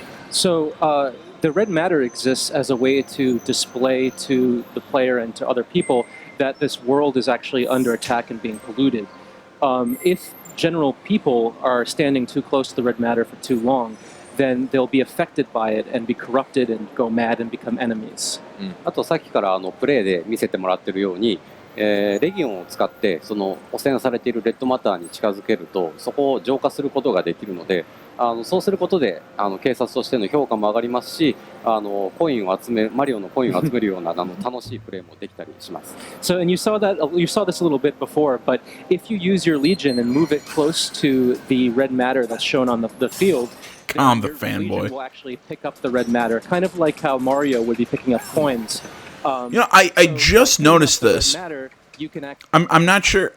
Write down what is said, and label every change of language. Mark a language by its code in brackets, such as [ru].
[en] So, the red matter exists as a way to display to the player and to other people that this world is actually under attack and being polluted. If general people are standing too close to the red matter for too long, then they'll be affected by it and be corrupted and go mad and become enemies. [ja] あとさっきからプレイで見せてもらってるように、レギオンを使ってその汚染されているレッドマターに近づけるとそこを浄化することができるので、そうすることで警察としての評価も上がりますし、マリオのコインを集めるような楽しいプレイもできたりします。 [en] So, and you saw this a little bit before, but if you use your legion and move it close to the red matter that's shown on the field, Calm the your fanboy. legion will actually pick up the red matter, kind of like how Mario would be picking up coins. I just noticed this. I'm not sure.